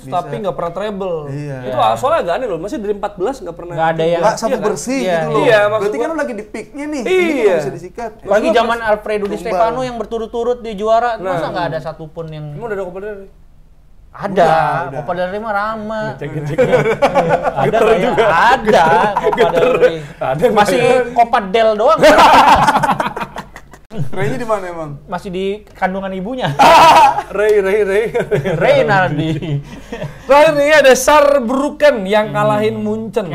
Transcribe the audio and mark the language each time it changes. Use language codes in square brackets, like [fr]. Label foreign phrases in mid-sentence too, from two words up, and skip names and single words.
[id] Bisa. tapi nggak pernah treble. Iya. Itu soalnya agak aneh loh, masih dari 14 nggak pernah. Nggak ada yang- nggak sapu Iya kan? bersih Iya. gitu loh. Iya, maksud Berarti kan gua- lu lagi di peaknya nih. Iya. Ini nggak bisa disikat. Lagi Maksud gua zaman Alfredo Di Tumbal. Stefano yang berturut-turut di juara, Nah. masa nggak ada satupun yang Emang udah ada Copa del Rey? ada. Udah. Copa del Rey mah Rama. Cek-cek. Ada kayak ada Copa del Rey. Ada yang Masih Copa del doang. Ray-nya di mana emang? Masih di kandungan ibunya. Ray. Reynaldi. Terakhir nih ada Saarbrücken yang kalahin Munchen.